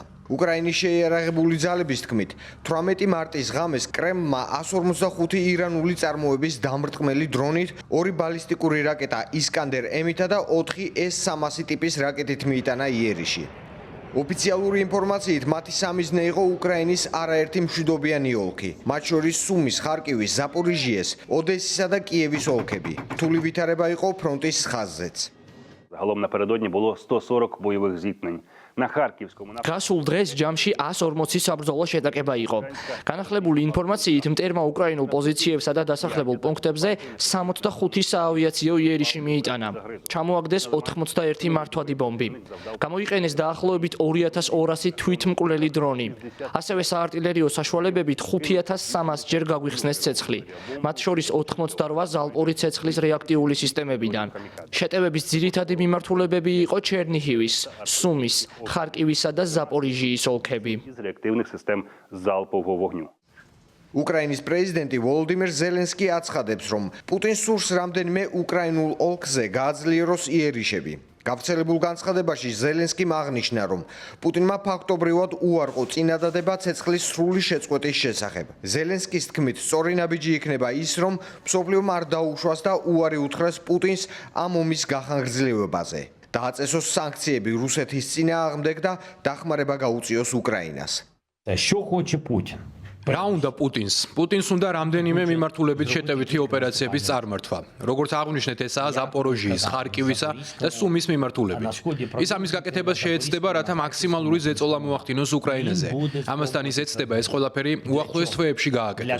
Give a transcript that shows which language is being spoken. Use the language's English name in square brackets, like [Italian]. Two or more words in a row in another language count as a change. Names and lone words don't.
[Georgian] უკრაინის შეიარაღებული ძალების თქმით, 18 მარტის ღამეს კრემლმა 145 ირანული წარმოების დამრტყმელი დრონით, 2 ბალისტიკური რაკეტა ისკანდერ M-ითა და 4 S-300 ტიპის რაკეტით მიიტანა იერიში. ოფიციალური ინფორმაციით, მათი სამიზნე იყო უკრაინის არაერთი მშვიდობიანი ოლქი, მათ შორის სუმის, ხარკივის, ზაპორიჟიეს, ოდესისა და კიევის ოლქები. რთული ვითარება იყო ფრონტის ხაზზეც. [Ukrainian] Загалом напередодні було 140 бойових зіткнень. На Харківському [Georgian] გასულ დღეს ჯამში 140 საბრძოლო შეტაკება იყო. განახლებული ინფორმაციით, მტერმა უკრაინულ პოზიციებსა და დასახლებულ პუნქტებზე 65 საავიაციო იერიში მიიტანა. ჩამოაგდეს 81 მართვადი ბომბი. გამოიყენეს დაახლოებით 2200 თვითმკვლელი დრონი. ასევე საარტილერიო საშუალებებით 5300 ჯერ გაგვიხსნეს ცეცხლი. მათ შორის 88 ზალპური ცეცხლის რეაქტიული სისტემებიდან. შეტევების ძირითადი მიმართულებები იყო ჩერნიჰივის, სუმის, ხარკივისა და ზაპორიჟიის ოლქები. [Ukrainian] з реактивних систем залпового вогню. [Georgian] უკრაინის პრეზიდენტი ვოლოდიმირ ზელენსკი აცხადებს, რომ პუტინს სურს რამდენიმე უკრაინულ ოლქზე გააძლიეროს იერიშები. გავრცელებულ განცხადებაში ზელენსკიმ აღნიშნა, რომ პუტინმა ფაქტობრივად უარყო წინადადება ცეცხლის სრული შეწყვეტის შესახებ. ზელენსკის თქმით, სწორი ნაბიჯი იქნება ის, რომ მსოფლიომ არ დაუშვას და უარი უთხრას პუტინს ამ ომის გახანგრძლივებაზე. დააწესოს სანქციები რუსეთის წინააღმდეგ და დახმარება გაუწიოს უკრაინას. [Ukrainian] Що хоче Путін? [Georgian] რა უნდა პუტინს? პუტინს უნდა რამდენიმე მიმართულებით შეტევითი ოპერაციების წარმართვა. როგორც აღვნიშნეთ, ესაა ზაპოროჟიის, ხარკივისა და სუმის მიმართულებით. ის ამის გაკეთებას შეეცდება, რათა მაქსიმალური ზეწოლა მოახდინოს უკრაინაზე. ამასთან ის ეცდება ეს ყველაფერი უახლოეს თვეებში გააკეთოს.